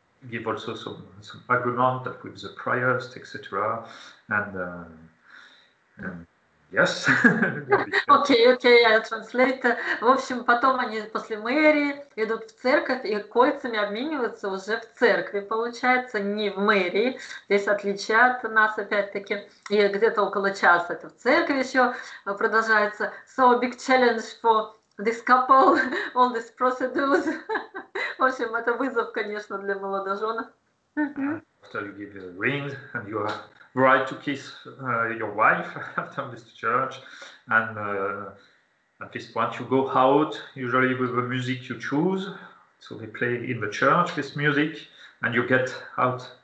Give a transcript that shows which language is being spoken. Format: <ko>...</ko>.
<en>Give also some agreement with the prayers, etc. And yes.</en> <ru>Окей, я translate. В общем, потом они после мэрии идут в церковь и кольцами обмениваются уже в церкви, получается, не в мэрии. Здесь отличие от нас, опять-таки. И где-то около часа это в церкви еще продолжается.</ru> <en>So a big challenge for this couple, all these procedures.</en> <ru>В общем, это вызов, конечно, для молодоженов.</ru> <en>After you give the rings and you are right to kiss your wife after this church, and at this point you go out, usually with the music you choose. So they play in the church this music, and you get out.</en>